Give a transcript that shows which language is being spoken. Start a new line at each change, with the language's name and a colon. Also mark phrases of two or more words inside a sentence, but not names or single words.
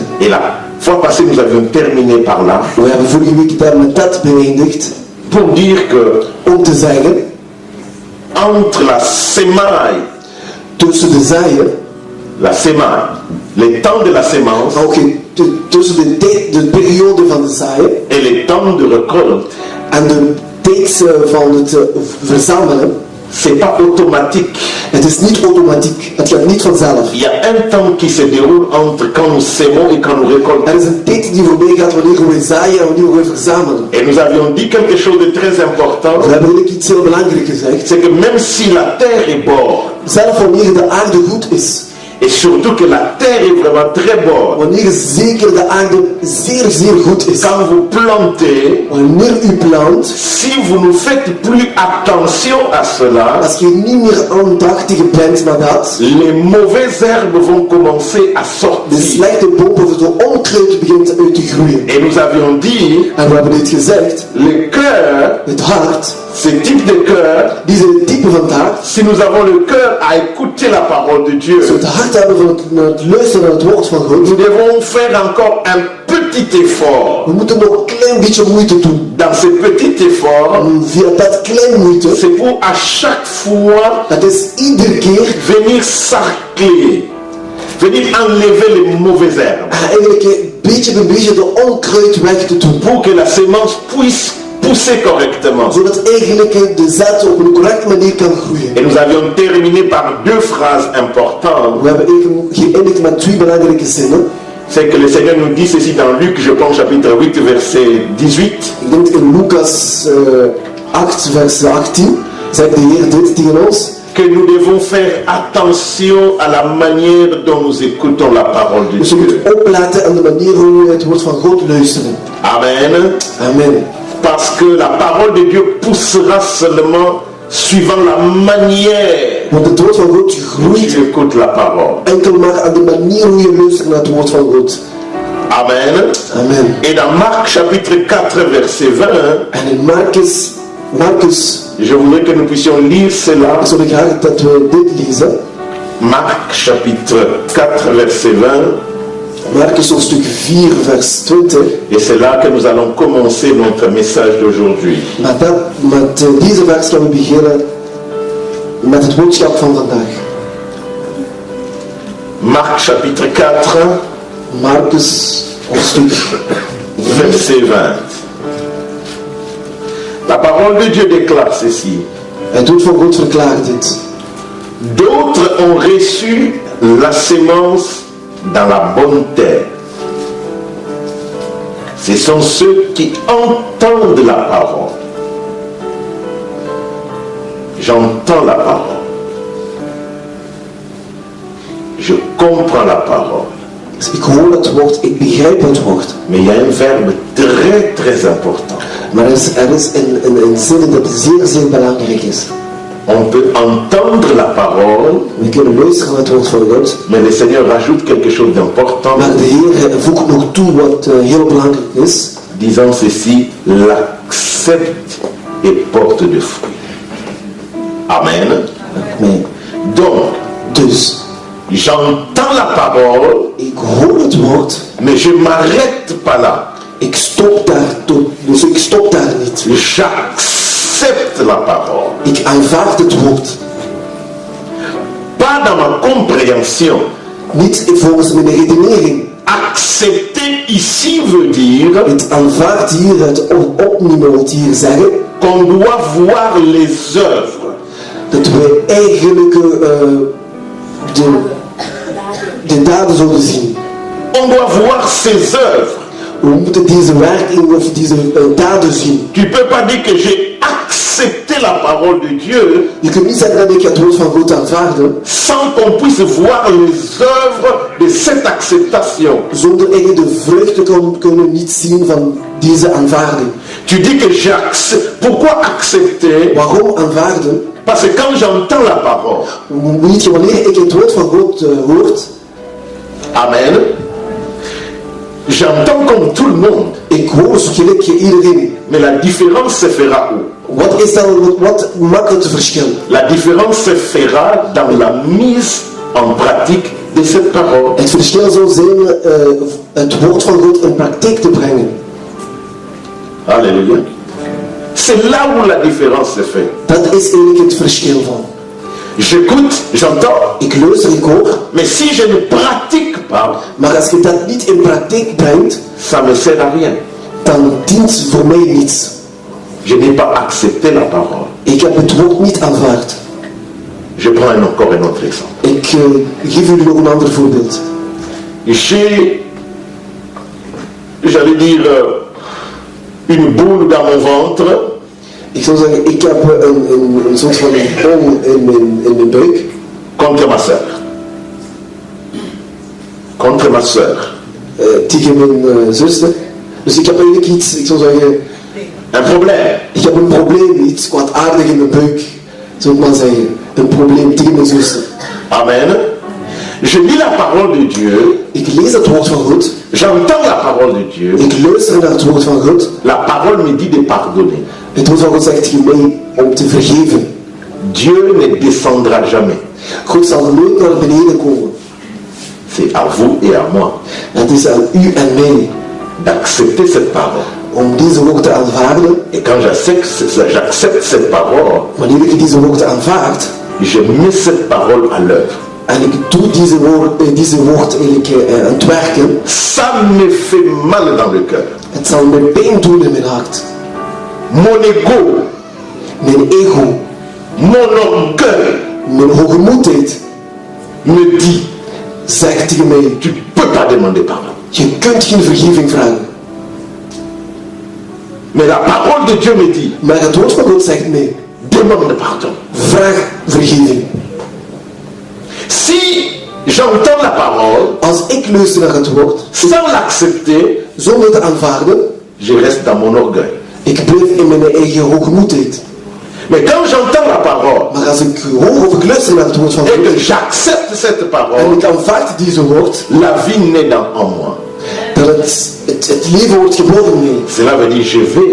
French: Et la fois passée, nous avions terminé par là
Dutch: We hebben vorige week daar met dat beëindigd
French: pour dire que
Dutch: om te zeggen,
French: entre la semaille,
Dutch: tussen de zaaien,
French: la sémaille, les temps de la sémence
Dutch: tussen de periode van de zaaien
French: et les temps de récolte,
Dutch: en de tijd van het verzamelen,
French: c'est pas automatique.
Dutch: het is niet automatiek, het gaat niet vanzelf.
French: Il y a un temps qui se déroule entre quand nous sémons et quand nous récoltons.
Dutch: Er is een tijd die voorbij gaat wanneer we zaaien en wanneer we verzamelen.
French: Et nous avions dit quelque chose de très important,
Dutch: We hebben eigenlijk iets heel belangrijks gezegd.
French: c'est que même si la terre est bonne,
Dutch: Zelf wanneer de aarde goed is,
French: et surtout que la terre est vraiment très bonne,
Dutch: wanneer zeker de aarde zeer, zeer goed is,
French: quand vous plantez,
Dutch: wanneer u plant,
French: si vous ne faites plus attention à cela,
Dutch: als je niet meer aandachtig bent naar dat,
French: les mauvaises herbes vont commencer à
Dutch: de
French: sortir.
Dutch: slechte bomen of de onkruid begint uit te groeien.
French: Et nous avions dit,
Dutch: En we hebben dit gezegd,
French: le cœur,
Dutch: het hart,
French: ce type de cœur,
Dutch: deze type van het hart,
French: si nous avons le cœur à écouter la parole de Dieu,
Dutch: zo het hart hebben van het luisteren naar het woord van God,
French: nous devons faire encore un petit effort.
Dutch: we moeten nog een klein beetje moeite doen.
French: Dans ce petit effort,
Dutch: Via dat klein moeite,
French: c'est pour à chaque fois
Dutch: dat is iedere keer
French: venir sarcler, venir enlever les mauvaises herbes,
Dutch: eigenlijk beetje bij beetje de onkruid weg te doen.
French: pour que la sémence puisse pousser correctement.
Dutch: Zodat eigenlijk de zaad op een correcte manier kan groeien.
French: Et nous avions terminé par deux phrases importantes.
Dutch: We hebben eigenlijk geëindigd met twee belangrijke zinnen.
French: C'est que le Seigneur nous dit ceci dans Luc, je pense chapitre 8, verset 18.
Dutch: Ik denk in Lucas 8 vers 18 zegt de Heer dit tegen ons.
French: Que nous devons faire attention à la manière dont nous écoutons la parole de
Dutch: Dus we
French: Dieu.
Dutch: moeten opletten aan de manier hoe we het woord van God luisteren.
French: Amen.
Dutch: Amen.
French: Parce que la parole de Dieu poussera seulement suivant la manière
Dutch: Want het woord van God
French: dont
Dutch: groeit
French: tu écoutes la parole.
Dutch: enkel maar aan de manier hoe je luistert naar het woord van God.
French: Amen.
Dutch: Amen.
French: Et dans Marc chapitre 4 verset 20,
Dutch: En in Marcus,
French: je voudrais que nous puissions lire cela.
Dutch: zou ik graag dat we dit lezen.
French: Marc chapitre 4 verset 20.
Dutch: Marcus hoofdstuk 4 vers 20.
French: Et c'est là que nous allons commencer notre message d'aujourd'hui.
Dutch: Met deze vers gaan we beginnen met het boodschap van vandaag.
French: Marc chapitre 4
Dutch: Marcus hoofdstuk 4
French: verset 20. La parole de Dieu déclare ceci.
Dutch: Het woord van God verklaart dit.
French: D'autres ont reçu la sémence dans la bonne terre. Ce sont ceux qui entendent la parole. J'entends la parole. Je comprends la parole.
Dutch: Dus ik hoor het woord, ik begrijp het woord.
French: Mais il y a un verbe très très important.
Dutch: Maar er is een zin dat zeer, zeer belangrijk is.
French: On peut entendre la parole,
Dutch: We kunnen luisteren naar het woord van God.
French: mais le Seigneur rajoute quelque chose d'important,
Dutch: Maar de Heer voegt nog toe wat heel belangrijk is.
French: disant ceci, l'accepte et porte de fruits. Amen.
Dutch: Nee.
French: Donc,
Dutch: Dus,
French: j'entends la parole,
Dutch: ik hoor het woord.
French: mais je ne m'arrête pas là.
Dutch: Ik stop daar niet.
French: J'accepte la parole.
Dutch: Ik aanvaard het woord.
French: Pas dans ma compréhension.
Dutch: Niet volgens mijn redenering.
French: Accepter ici veut dire
Dutch: Het aanvaard hier, het opnemen wil hier zeggen,
French: qu'on doit voir les œuvres.
Dutch: dat we eigenlijk de daden zullen zien.
French: On doit voir ses œuvres.
Dutch: We moeten deze werking of deze daden zien.
French: Tu ne peux pas dire que j'ai accepté la parole de Dieu
Dutch: Je kunt niet zeggen dat ik het woord van God aanvaarde,
French: sans qu'on puisse voir les œuvres de cette acceptation.
Dutch: zonder echt de vruchten kunnen niet zien van deze aanvaarding.
French: Tu dis que j'accepte. Pourquoi accepter?
Dutch: Waarom aanvaarden?
French: Parce que quand j'entends la parole,
Dutch: Weet je, wanneer ik het woord van God hoort,
French: amen, j'entends comme tout le monde.
Dutch: ik hoor zo gelijk iedereen.
French: Mais la différence se fera où?
Dutch: Wat maakt het verschil?
French: La différence se fera dans la mise en pratique de cette parole.
Dutch: Het verschil zal zijn het woord van God in praktijk te brengen.
French: Alléluia. C'est là où la différence se fait.
Dutch: Dat is eigenlijk het verschil van.
French: J'écoute, j'entends,
Dutch: Ik luister, ik hoor,
French: mais si je ne pratique pas,
Dutch: maar als je dat niet in praktijk brengt,
French: ça me sert à rien.
Dutch: dan dient voor mij niets.
French: Je n'ai pas accepté la parole.
Dutch: Ik heb het woord niet aanvaard.
French: Je prends encore un autre exemple.
Dutch: Ik geef jullie nog een ander voorbeeld.
French: J'ai, j'allais dire, une boule dans mon ventre.
Dutch: Ik zou zeggen, ik heb een soort van bol in mijn buik
French: Contre ma soeur. Contre ma soeur.
Dutch: tegen mijn zuster. Dus ik heb eigenlijk iets, ik zou zeggen,
French: Un problème.
Dutch: ik heb een probleem, iets kwaadaardig in mijn buik, zou ik maar zeggen. Een probleem tegen mijn zuster.
French: Amen. Je lis la parole de Dieu.
Dutch: Ik lees het woord van God.
French: J'entends la parole de Dieu.
Dutch: Ik luister naar het woord van God.
French: La parole me dit de pardonner.
Dutch: Het woord van God zegt tegen mij om te vergeven.
French: Dieu ne descendra jamais.
Dutch: God zal nooit naar beneden komen.
French: C'est à vous et à moi
Dutch: Het is aan u en mij
French: d'accepter cette parole.
Dutch: om deze woord te aanvaarden.
French: Et quand j'accepte cette parole,
Dutch: Wanneer ik deze woord aanvaard
French: je mets cette parole à l'œuvre.
Dutch: en ik doe deze woord eigenlijk aan het werken,
French: Ça me fait mal dans le cœur.
Dutch: het zal mij pijn doen in mijn hart.
French: Mon ego,
Dutch: Mijn ego,
French: mon orgueil
Dutch: mijn hoogmoedheid
French: me dit,
Dutch: zegt tegen mij,
French: tu ne peux pas demander pardon.
Dutch: je kunt geen vergeving vragen.
French: Mais la parole de Dieu me dit,
Dutch: Maar het woord van God zegt mij,
French: demande pardon.
Dutch: vraag vergeving.
French: Si j'entends la parole
Dutch: Als ik luister naar het woord,
French: sans l'accepter,
Dutch: zonder te aanvaarden,
French: je reste dans mon orgueil.
Dutch: ik blijf in mijn eigen hoogmoedheid.
French: Mais quand j'entends la parole
Dutch: Maar als ik hoor of ik luister naar het woord van
French: et
Dutch: God,
French: que j'accepte cette
Dutch: en
French: parole,
Dutch: ik aanvaard deze woord,
French: la vie naît en moi.
Dutch: dat het leven wordt geboren in mij.
French: Cela veut dire je vais